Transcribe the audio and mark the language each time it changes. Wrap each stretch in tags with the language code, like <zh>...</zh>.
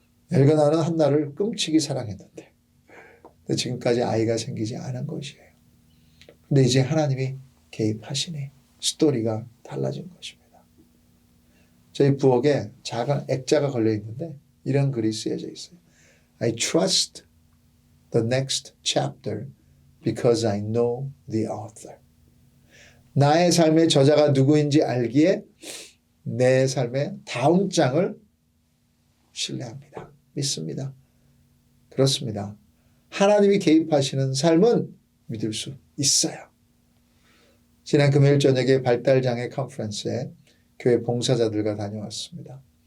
<ko>엘가나는 한나를 끔찍이 사랑했는데 지금까지 아이가 생기지 않은 것이에요. 근데 이제 하나님이 개입하시니 스토리가 달라진 것입니다. 저희 부엌에 작은 액자가 걸려 있는데 이런 글이 쓰여져 있어요.</ko> <en>I trust the next chapter because I know the author.</en> <ko>나의 삶의 저자가 누구인지 알기에 내 삶의 다음 장을 신뢰합니다. 믿습니다. 그렇습니다. 하나님이 개입하시는 삶은 믿을 수 있어요. 지난 금요일 저녁에 발달장애 컨퍼런스에 교회 봉사자들과 다녀왔습니다.</ko>